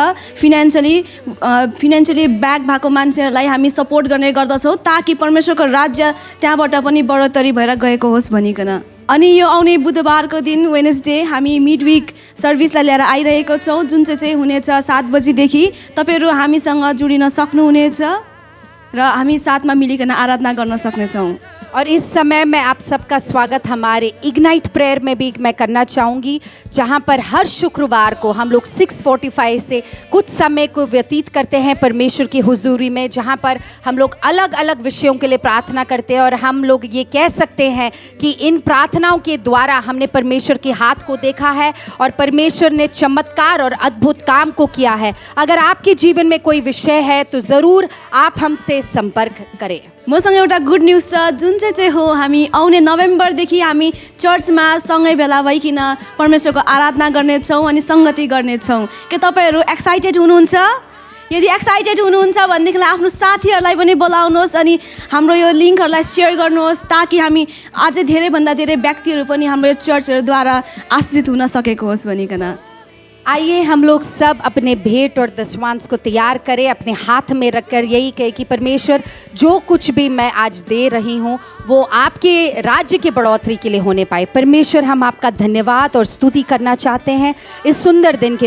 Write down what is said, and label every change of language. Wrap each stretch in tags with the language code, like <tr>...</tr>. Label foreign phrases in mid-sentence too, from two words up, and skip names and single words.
<en>financially back</en> <ne>भएको मान्छेहरूलाई हामी सपोर्ट गर्ने गर्दछौँ, ताकि परमेश्वरको राज्य त्यहाँबाट पनि बढोत्तरी भएर गएको होस् भनिकन। अनि यो आउने बुधबारको दिन वेडनेसडे हामी</ne> <en>midweek serviceलाई</en> <ne>लिएर आइरहेको छौँ, जुन चाहिँ हुनेछ 7 बजीदेखि। तपाईँहरू हामीसँग जोडिन सक्नुहुनेछ। र हामी साथमा मिलिकन आराधना गर्न सक्नेछौँ।</ne> <hi>और इस समय मैं आप सबका स्वागत हमारे इग्नाइट प्रेयर में भी मैं करना चाहूँगी, जहाँ पर हर शुक्रवार को हम लोग 6:45 से कुछ समय को व्यतीत करते हैं परमेश्वर की हुजूरी में, जहाँ पर हम लोग अलग अलग विषयों के लिए प्रार्थना करते हैं। और हम लोग ये कह सकते हैं कि इन प्रार्थनाओं के द्वारा हमने परमेश्वर के हाथ को देखा है और परमेश्वर ने चमत्कार और अद्भुत काम को किया है। अगर आपके जीवन में कोई विषय है तो ज़रूर आप हमसे संपर्क करें।</hi> <ne>मसँग एउटा</ne> <en>good news</en> <ne>छ, जुन चाहिँ हो हामी आउने नोभेम्बरदेखि हामी चर्चमा सँगै भेला भइकन परमेश्वरको आराधना गर्नेछौँ अनि सङ्गति गर्नेछौँ। के तपाईँहरू एक्साइटेड हुनुहुन्छ? यदि एक्साइटेड हुनुहुन्छ भनेदेखि आफ्नो साथीहरूलाई पनि बोलाउनुहोस् अनि हाम्रो यो लिङ्कहरूलाई सेयर गर्नुहोस्, ताकि हामी अझै धेरैभन्दा धेरै व्यक्तिहरू पनि हाम्रो यो चर्चहरूद्वारा आशिषित हुन सकेको होस् भनिकन।</ne> <hi>आइए हम लोग सब अपने भेंट और दशमांश को तैयार करें, अपने हाथ में रखकर यही कहे कि परमेश्वर जो कुछ भी मैं आज दे रही हूँ वो आपके राज्य की बढ़ोतरी के लिए होने पाए। परमेश्वर हम आपका धन्यवाद और स्तुति करना चाहते हैं इस सुंदर दिन के लिए।</hi>